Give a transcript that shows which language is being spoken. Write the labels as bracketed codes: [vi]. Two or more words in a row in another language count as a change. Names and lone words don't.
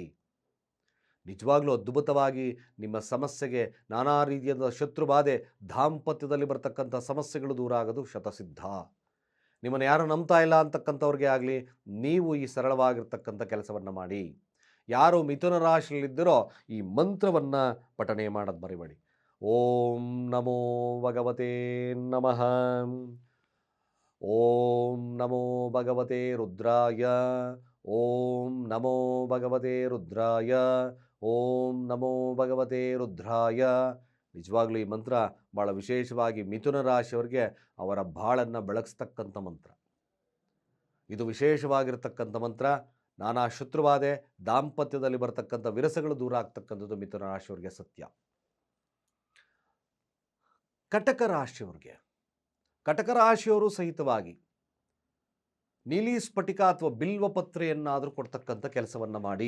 [kn] ನಿಜವಾಗ್ಲೂ ಅದ್ಭುತವಾಗಿ ನಿಮ್ಮ ಸಮಸ್ಯೆಗೆ ನಾನಾ ರೀತಿಯಾದ ಶತ್ರುಬಾಧೆ, ದಾಂಪತ್ಯದಲ್ಲಿ ಬರ್ತಕ್ಕಂಥ ಸಮಸ್ಯೆಗಳು ದೂರ ಆಗೋದು ಶತಸಿದ್ಧ. ನಿಮ್ಮನ್ನು ಯಾರು ನಂಬ್ತಾ ಇಲ್ಲ ಅಂತಕ್ಕಂಥವ್ರಿಗೆ ಆಗಲಿ ನೀವು ಈ ಸರಳವಾಗಿರ್ತಕ್ಕಂಥ ಕೆಲಸವನ್ನು ಮಾಡಿ. ಯಾರು ಮಿಥುನ ರಾಶಿಯಲ್ಲಿದ್ದರೋ ಈ ಮಂತ್ರವನ್ನು ಪಠನೆ ಮಾಡೋದು ಮರಿಬೇಡಿ. [sa] ಓಂ ನಮೋ ಭಗವತೆ ನಮಃ. ಓಂ ನಮೋ ಭಗವತೆ ರುದ್ರಾಯ. ಓಂ ನಮೋ ಭಗವತೆ ರುದ್ರಾಯ. ಓಂ ನಮೋ ಭಗವತೆ ರುದ್ರಾಯ. [kn] ನಿಜವಾಗ್ಲೂ ಈ ಮಂತ್ರ ಭಾಳ ವಿಶೇಷವಾಗಿ ಮಿಥುನ ರಾಶಿಯವರಿಗೆ ಅವರ ಬಾಳನ್ನು ಬೆಳಗಿಸ್ತಕ್ಕಂಥ ಮಂತ್ರ. ಇದು ವಿಶೇಷವಾಗಿರ್ತಕ್ಕಂಥ ಮಂತ್ರ. ನಾನಾ ಶತ್ರುಬಾಧೆ, ದಾಂಪತ್ಯದಲ್ಲಿ ಬರ್ತಕ್ಕಂಥ ವಿರಸಗಳು ದೂರ ಆಗ್ತಕ್ಕಂಥದ್ದು ಮಿಥುನ ರಾಶಿಯವರಿಗೆ ಸತ್ಯ. ಕಟಕ ರಾಶಿಯವರಿಗೆ, ಕಟಕ ರಾಶಿಯವರು ಸಹಿತವಾಗಿ ನೀಲಿ ಸ್ಫಟಿಕ ಅಥವಾ ಬಿಲ್ವಪತ್ರೆಯನ್ನಾದರೂ ಕೊಡ್ತಕ್ಕಂಥ ಕೆಲಸವನ್ನು ಮಾಡಿ.